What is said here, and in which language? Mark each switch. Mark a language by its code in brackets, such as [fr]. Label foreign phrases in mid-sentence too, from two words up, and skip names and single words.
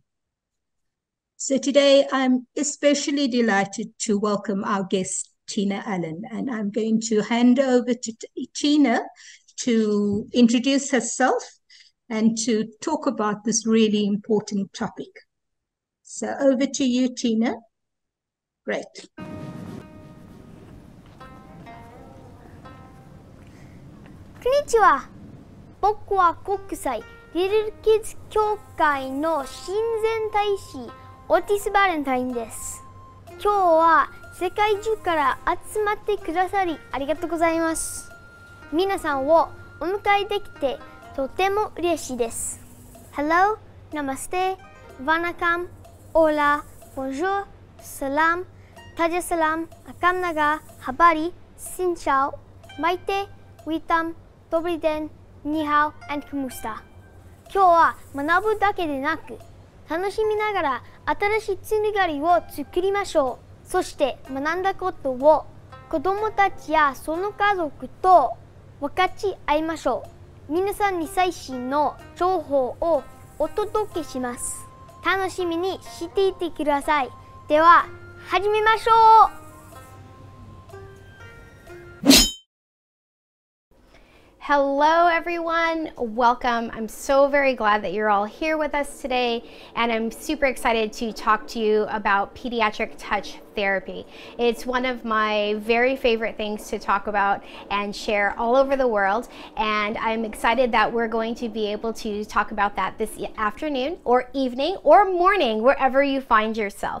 [en] So today, I'm especially delighted to welcome our guest, Tina Allen, and I'm going to hand over to Tina to introduce herself and to talk about this really important topic. So over to you, Tina. Great. [ja] こんにちは。僕は国際リルキッズ協会の親善大使オーティス・バレンタインです。今日は世界中から集まってくださりありがとうございます。皆さんをお迎えできてとても嬉しいです。Hello, Namaste, Vanakkam, Hola, Bonjour, Salam, Taja Salam, Akam Naga, Habari, Xin Chao, Maite, Witam, Dobry Den, Ni Hao, [en] and Kumusta。 [ja] 今日は学ぶだけでなく楽しみながら新しいつながりを作りましょう。そして学んだことを子どもたちやその家族と分かち合いましょう。皆さんに最新の情報をお届けします。楽しみにしていてください。では始めましょう。 [en] Hello everyone, welcome. I'm so very glad that you're all here with us today, and I'm super excited to talk to you about pediatric touch therapy. It's one of my very favorite things to talk about and share all over the world, and I'm excited that we're going to be able to talk about that this afternoon or evening or morning, wherever you find yourself.